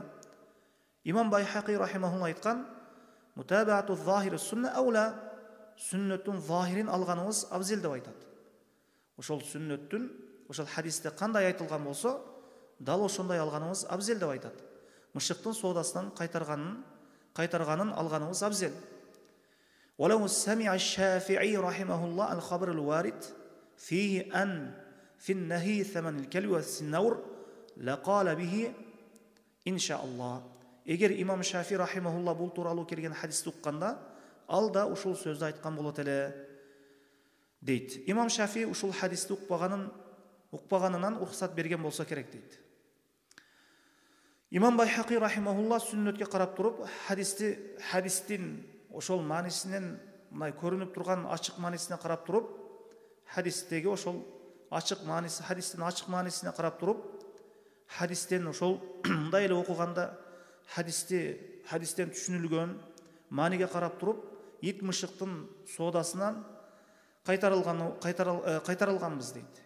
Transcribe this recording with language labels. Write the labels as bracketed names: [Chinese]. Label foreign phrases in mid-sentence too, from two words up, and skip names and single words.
[Kyrgyz] Имам Байхақи рахимахулла айткан, [Arabic] متابعة ظاهر السنة أولى, [Kyrgyz] сүннөттүн захирин алганыбыз абзел деп айтат. Ошол сүннөттүн, ошол хадисте кандай айтылган болсо, дал ошондой алганыбыз абзел деп айтат. Мышыктын соодасынан кайтарганын алганыбыз абзел. [Arabic] ولو سمع الشافعي رحمه الله الخبر الوارد فيه أن في النهي ثمن الكلب والسنور لقال به إن شاء الله. [Kyrgyz] Эгер имам Шафи рахимахулла бул тууралуу келген хадисти укканда, ал да ушул сөздү айткан болот эле дейт. Имам Шафи ушул хадисти укпаганынан уруксат берген болсо керек дейт. Имам Байхақи рахимахулла сүннөткө карап туруп, хадистин ошол маанисинен мындай көрүнүп турган ачык маанисине карап туруп, хадистеги ошол ачык мааниси, хадистин ачык маанисине карап туруп, хадистен ошол мындай эле окуганда хадистен түшүнүлгөн мааниге карап туруп, ит мышыктын соодасынан кайтарылганбыз дейт.